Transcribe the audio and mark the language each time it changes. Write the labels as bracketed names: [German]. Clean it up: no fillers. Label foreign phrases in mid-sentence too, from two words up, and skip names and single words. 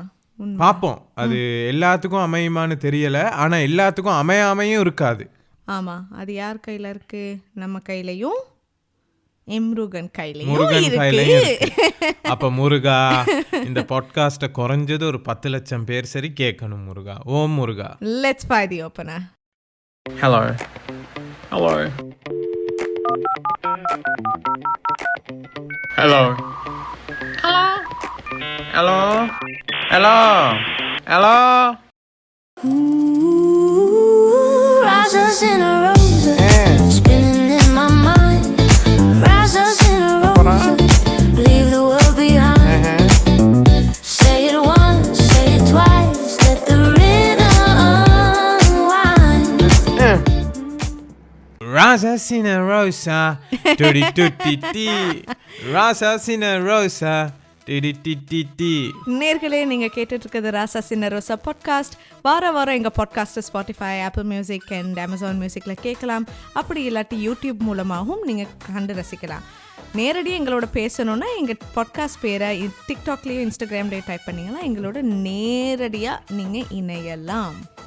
[Tamil] பார்ப்போம், அது எல்லாத்துக்கும் அமையுமான்னு தெரியல, ஆனால் எல்லாத்துக்கும் அமையாமையும் இருக்காது. ஆமா, அது யார் கையில இருக்கு? நம்ம கையிலையும் முருகன் கையிலையும் இருக்கு. அப்ப முருகா, இந்த பாட்காஸ்ட குறைஞ்சது ஒரு 10 லட்சம் பேர் சரி கேட்கணும். முருகா, ஓம் முருகா. [English] Let's fy the opener. Hello. Hello. Hello. Hello. Hello. Hello. Roses in a rose, spinning in my mind. Roses in a rose, leave the world behind. Say it once, say it twice, let the rhythm unwind. Roses in a rosa, [Italian] tutti tutti ti. [English] Roses in a rosa. [Tamil] நேர்களே, நீங்கள் கேட்டுட்டு இருக்கிறது ராசா சின்ன ரோசா பாட்காஸ்ட். வாரம் எங்கள் பாட்காஸ்ட்டை ஸ்பாட்டிஃபை, ஆப்பிள் மியூசிக் அண்ட் அமேசான் மியூசிக்கில் கேட்கலாம். அப்படி இல்லாட்டி யூடியூப் மூலமாகவும் நீங்கள் கண்டு ரசிக்கலாம். நேரடியாக எங்களோட பேசணுன்னா எங்கள் பாட்காஸ்ட் பேரை டிக்டாக்லேயும் இன்ஸ்டாகிராம்லேயும் டைப் பண்ணிங்கன்னா எங்களோட நேரடியாக நீங்கள் இணையலாம்.